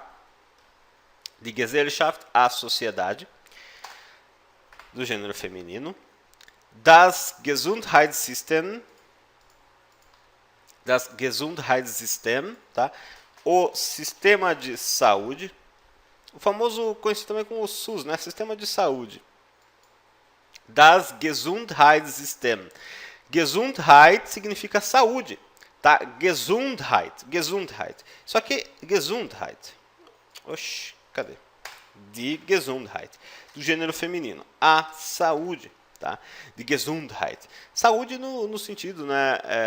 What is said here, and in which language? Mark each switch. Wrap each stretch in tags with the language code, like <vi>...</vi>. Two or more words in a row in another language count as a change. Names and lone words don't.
<de>Die Gesellschaft,</de> <pt>a sociedade, do gênero feminino.</pt> <de>Das Gesundheitssystem, tá?</de> <pt>O sistema de saúde, o famoso conhecido também como o SUS, né? Sistema de saúde.</pt> <de>Das Gesundheitssystem.</de> <pt>Gesundheit significa saúde, tá? Gesundheit. Só que Gesundheit. Oxi, cadê?</pt> <de>Die Gesundheit,</de> <pt>do gênero feminino. A saúde, tá?</pt> <de>Die Gesundheit.</de> <pt>Saúde no sentido, né?</pt>